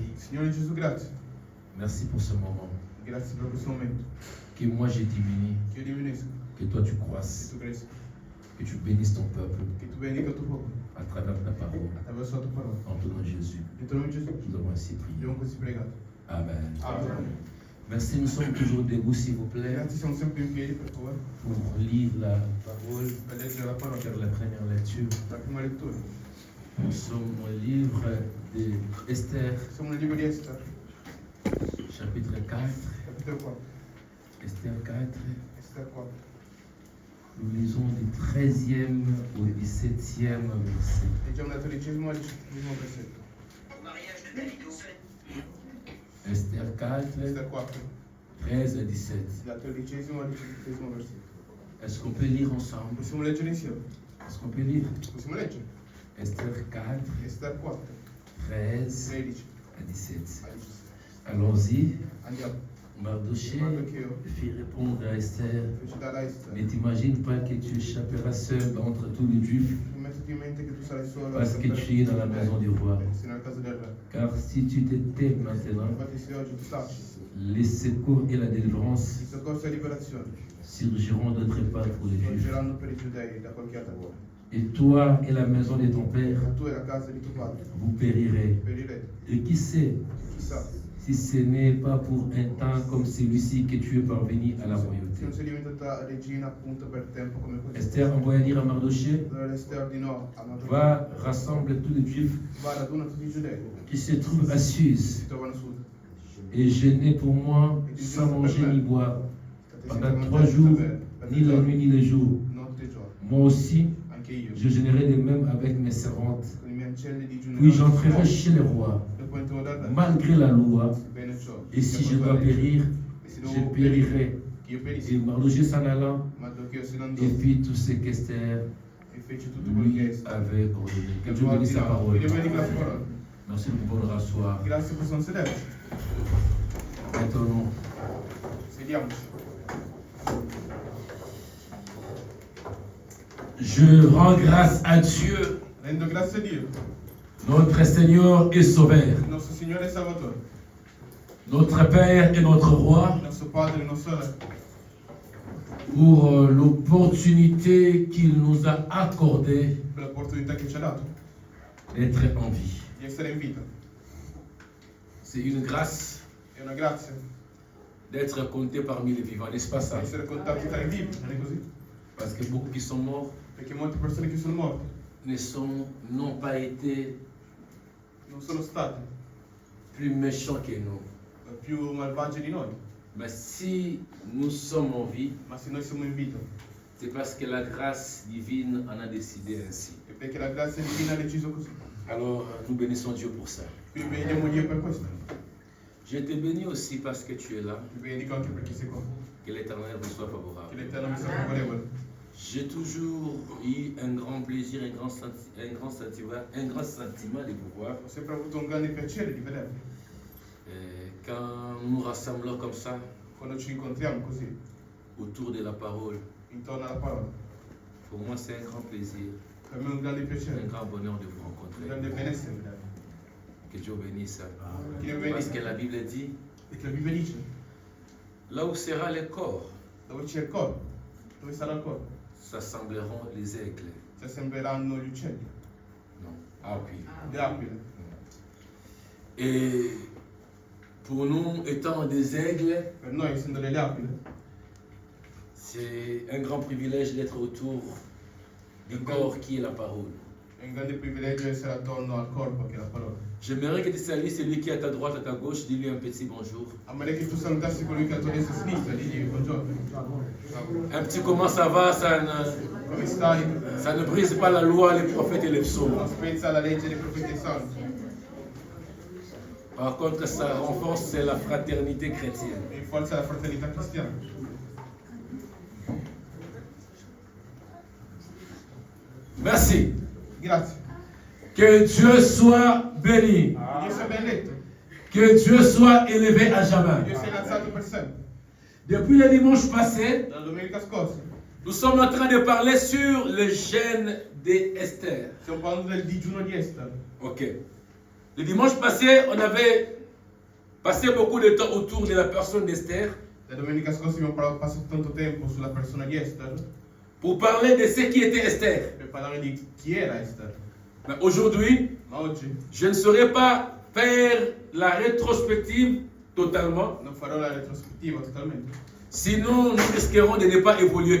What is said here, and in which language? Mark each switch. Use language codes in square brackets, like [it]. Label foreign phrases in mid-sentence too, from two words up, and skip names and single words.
[it] Signore Gesù, grazie. [fr] Merci pour ce moment. [it] Grazie per questo momento. [fr] Que moi j'ai diminué, [it] Che io diminuisco, [fr] que toi tu [it] che [fr] croisses, [it] tu cresci, [fr] que tu bénisses ton peuple [it] che tu benedica il tuo popolo [fr] à travers ta parole. [it] attraverso la tua parola. [fr] En ton nom Jésus, [it] Nel tuo nome Gesù, [fr] nous avons ainsi prié. [it] abbiamo così pregato. [fr] Amen. [it] Amen. [fr] Merci, nous sommes toujours debout s'il vous plaît [it] Grazie, siamo sempre in piedi per favore [fr] pour lire la parole, [it] per leggere la parola. [fr] faire la première lecture. [it] La prima lettura. [fr] Nous sommes au livre de Esther, [it] Siamo nel libro di Esther, [fr] chapitre 4. [it] capitolo 4. [fr] Esther 4. [it] Esther 4. [fr] Nous lisons du 13e au 17e verset. [it] Leggiamo dal 13° al 17° versetto. [fr] Esther 4, [it] Esther 4, [fr] 13 à 17. [it] dal 13° al 17° versetto. [fr] Est-ce qu'on peut lire ensemble? [it] Possiamo leggere insieme? [fr] Est-ce qu'on peut lire? [it] Possiamo leggere? [fr] Esther 4, [it] Esther 4, [fr] 13 [it] 13 [fr] à 17. [it] al 17. [fr] Allons-y. [it] Andiamo. [fr] Mardoché [it] Mardocheo [fr] fit répondre à Esther, [it] fece dalla Esther. [fr] mais t'imagines pas que tu échapperas seul entre tous les Juifs [it] Non mettiti in mente che tu sarai solo [fr] parce que tu es dans la maison du roi. [it] sei nella casa del re. [fr] Car si tu te tais maintenant, [it] Infatti se oggi tu taci, [fr] les secours et la délivrance [it] il soccorso e liberazione [fr] surgiront d'autre part pour les Juifs. [it] sorgeranno per i giudei da qualche altra parte. [fr] Et toi et la maison de ton père, [it] Ma tu e la casa di tuo padre [fr] vous périrez. [it] perirete. [fr] Et qui sait [it] Chissà, [fr] si ce n'est pas pour un temps comme celui-ci que tu es parvenu à la [it] se [fr] royauté. [it] non sei diventata regina appunto per tempo come questo. [fr] Esther envoya dire à Mardoché, [it] Allora Esther ordinò a Mardocheo: [fr] va, rassemble tous les Juifs [it] va, raduna tutti i giudei [fr] qui se trouvent à [it] che [fr] Suse [it] si trovano su. [fr] et jeûnez pour moi sans manger ni boire [it] State [fr] pendant [it] senza [fr] 3 [it] mangiare [fr] jours, [it] senza bere, per [fr] ni la [it] giorni, [fr] nuit ni le jour. [it] notte e giorno. [fr] Moi aussi, [it] Anche io, [fr] je jeûnerai de même avec mes servantes. [it] con i miei ancelli digiunerò. [fr] Puis j'entrerai chez le roi, [it] Dopo entrerò dal re, [fr] malgré la loi, [it] bene ciò. [fr] et si je dois périr, [it] E se [fr] je [it] devo [fr] périrai. [it] che io [fr] Et [it] perissi. [fr] Mardoché s'en allant, [it] Mardocheo se ne andò [fr] et fit tout ce qu'Esther [it] e fece tutto quello che [fr] lui [it] Esther [fr] avait ordonné. Que Dieu [it] aveva [fr] bénisse sa [it] ordinato. [fr] parole. [it] Dio benedica la sua parola. [fr] Merci de pouvoir rasseoir. [it] Grazie, possiamo sederci. [fr] Maintenant, [it] Sediamoci. [fr] je rends grâce à Dieu, [it] Rendo grazie a Dio, [fr] notre Seigneur et Sauveur, [it] il nostro Signore e Salvatore, [fr] notre Père et notre Roi, [it] il nostro Padre e il nostro Re, [fr] pour l'opportunité qu'il nous a accordée [it] per l'opportunità che ci ha dato [fr] d'être en vie. [it] di essere in vita. [fr] C'est une grâce [it] È una grazia [fr] d'être compté parmi les vivants, n'est-ce pas ça? [it] essere contati tra i vivi, non è così? [fr] Parce que beaucoup qui sont morts [it] Perché molte persone che sono morte [fr] n'ont pas été [it] non sono state [fr] plus méchants que nous. [it] più malvagie di noi, [fr] Mais si nous sommes en vie, [it] ma se noi siamo in vita [fr] c'est parce que la grâce divine en a décidé ainsi. [it] è perché la grazia divina ha deciso così. [fr] Alors, nous bénissons Dieu pour ça. [it] Quindi benediamo Dio per questo. [fr] Je te bénis aussi parce que tu es là. [it] Ti benedico anche perché sei qua. [fr] Que l'Éternel vous soit [it] Che [fr] favorable. [it] l'Eterno mi sia favorevole. [fr] J'ai toujours eu un grand plaisir, un grand sentiment de vous voir. [it] Ho sempre avuto un grande piacere di vedervi. [fr] Quand nous nous rassemblons comme ça, [it] Quando ci incontriamo così, [fr] autour de la parole, [it] intorno alla parola, [fr] pour moi c'est un grand plaisir, [it] per me è un grande piacere, [fr] un grand bonheur de vous [it] un [fr] rencontrer. [it] grande benessere vedervi. [fr] Que Dieu bénisse. [it] Che Dio [fr] Parce que [it] benedica. [fr] la Bible dit, [it] Perché la Bibbia dice, [fr] là où sera le corps, [it] dove c'è il corpo, dove sarà il corpo, [fr] s'assembleront les aigles. [it] si assembleranno gli uccelli, [fr] Non. Ah oui. [it] le aquile. [fr] Et pour nous, étant des aigles, [it] Per noi, essendo delle aquile, [fr] c'est un grand privilège d'être autour du corps qui est la parole. [it] è un grande privilegio essere attorno al corpo che è la parola. [fr] J'aimerais que tu salues celui qui est à ta droite, à ta gauche, dis-lui un petit bonjour. [it] A meno che tu salutassi colui che è a tua destra e a sinistra, digli buongiorno. [fr] Un petit comment ça va, [it] Come stai? [fr] ça ne brise pas la loi, les prophètes et les psaumes. [it] Non spezza la legge dei profeti e santi. [fr] Par contre, ça renforce la fraternité chrétienne. [it] E forza la fraternità cristiana. [fr] Merci. [it] Grazie. [fr] Que Dieu soit béni. [it] Dio sia benedetto. [fr] Que Dieu soit élevé à jamais. [it] Dio sia innalzato per sempre. [fr] Depuis le dimanche passé, [it] Dalla domenica scorsa [fr] nous sommes en train de parler sur le jeûne d'Esther. [it] stiamo parlando del digiuno di Esther. [fr] Ok. Le dimanche passé, on avait passé beaucoup de temps autour de la personne d'Esther [it] La domenica scorsa abbiamo passato tanto tempo sulla persona di Esther [fr] pour parler de ce qui était Esther. [it] per parlare di chi era Esther. [fr] Mais aujourd'hui, [it] Ma oggi [fr] je ne saurais pas faire la rétrospective totalement. [it] non farò la retrospettiva totalmente. [fr] Sinon, nous risquerons de ne pas évoluer.